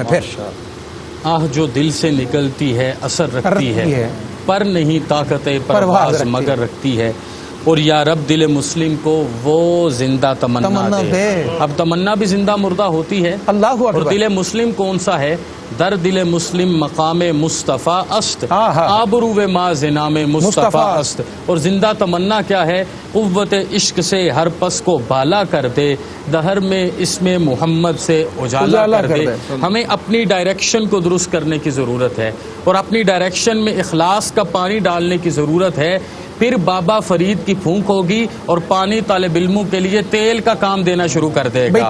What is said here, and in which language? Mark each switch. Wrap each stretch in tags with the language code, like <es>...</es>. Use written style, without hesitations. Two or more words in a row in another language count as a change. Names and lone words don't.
<ur>پھر آہ جو دل سے نکلتی ہے اثر رکھتی ہے، پر نہیں طاقت پرواز مگر رکھتی ہے. اور یا رب دل مسلم کو وہ زندہ تمنا دے. اب تمنا بھی زندہ مردہ ہوتی ہے. اللہ اور دل مسلم کون سا ہے؟</ur> <fa>در دل مسلم مقام مصطفیٰ است، آبرو ما زنام مصطفیٰ است.</fa> <ur>اور زندہ تمنا کیا ہے؟ قوت عشق سے ہر پس کو بالا کر دے، دہر میں اسم محمد سے اجالا کر دے. ہمیں اپنی ڈائریکشن کو درست کرنے کی ضرورت ہے اور اپنی ڈائریکشن میں اخلاص کا پانی ڈالنے کی ضرورت ہے. پھر بابا فرید کی پھونک ہوگی اور پانی طالب علموں کے لیے تیل کا کام دینا شروع کر دے گا.</ur>